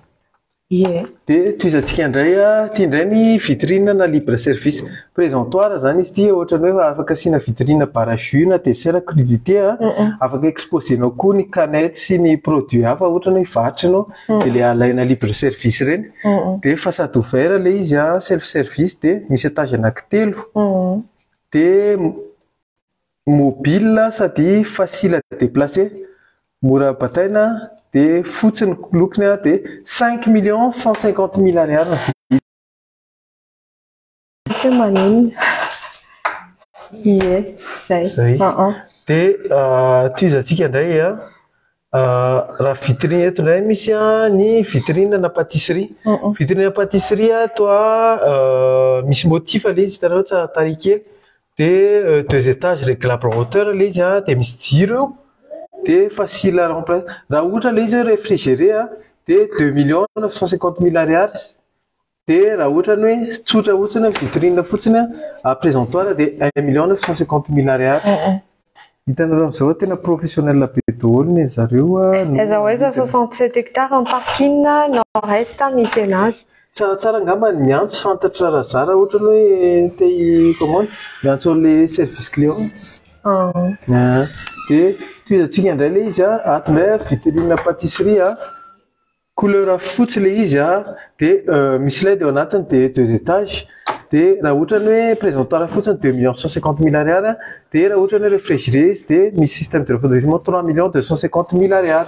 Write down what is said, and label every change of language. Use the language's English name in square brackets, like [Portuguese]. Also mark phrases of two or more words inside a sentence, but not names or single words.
[Malagasy] Dia toizantsika indray ity indray ny vitrine na [French] libre service présentoir [Malagasy] zany izy ity ohatrany hoe afaka asiana vitrine bara jus na [French] dessert crudité [Malagasy] afaka exposénao koa ny canette sy ny produit hafa ohatrany hoe varotra ianao dia ilay alaina [French] libre service [Malagasy] ireny. Dia [French] façade ouvert [Malagasy] ilay izy [English] self service [Malagasy] dia misy étage anankitelo. Dia mobile sady [French] facile à déplacer [Malagasy] mora bataina. Dia fotsiny lokony dia 5 150 000 ariary. Maniny. Zay. Dia toizantsika indray raha vitrine eto indray misy ny vitrine na pâtisserie. Vitrine na pâtisserie toa misy motif ilay izy hitanao tsara tarehy kely. Dia 2 [French] étages réglable en hauteur [Malagasy] ilay izy dia misy jiro. [French] Dia facile à remplacer. [Malagasy] Raha ohatra ilay izy réfrigéré dia 2 950 000 ariary. Dia raha ohatra hoe tsotra fotsiny vitrine fotsiny présentoir dia 1 950 000 ariary. Hitanareo amin'izao tena professionnel be daholo ny zareo. Aiza hoe 67 [French] hectares en parking nord-est [Malagasy] misy anazy. Tsaratsara angamba ny miantso fantatra raha zara ohatra hoe te commande miantso an'ilay service client. Dia toizantsika indray le izy ato indray [French] vitrine pâtisserie couleur [Malagasy] fotsy le izy dia misy led eo anatiny dia 2 étages dia raha ohatra ny hoe présentoir fotsiny 2 150 000 ariary dia raha ohatra ny hoe réfrigéré izy dia misy [French] système de refroidissement [Malagasy] 3 250 000 ariary.